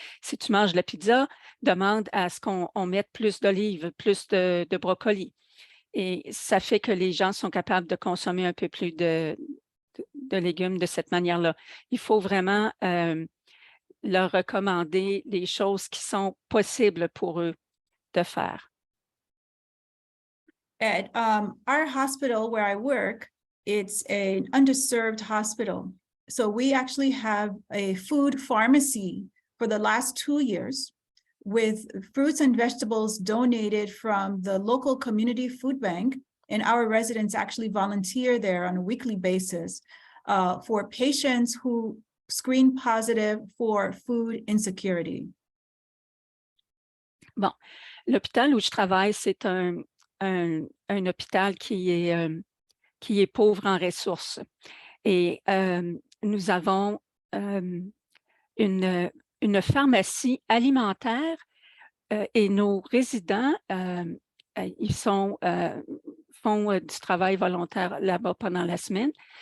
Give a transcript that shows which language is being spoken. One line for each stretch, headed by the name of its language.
French: Si tu manges de la pizza, demande à ce qu'on mette plus d'olives, plus de brocolis. Et ça fait que les gens sont capables de consommer un peu plus de légumes de cette manière-là. Il faut vraiment leur recommander des choses qui sont possibles pour eux de faire.
English: At our hospital where I work, it's an underserved hospital. So we actually have a food pharmacy for the last 2 years with fruits and vegetables donated from the local community food bank. And our residents actually volunteer there on a weekly basis for patients who screen positive for food insecurity.
French: Bon, l'hôpital où je travaille, c'est un hôpital qui est pauvre en ressources. Et nous avons une pharmacie alimentaire et nos résidents, ils font du travail volontaire là-bas pendant la semaine.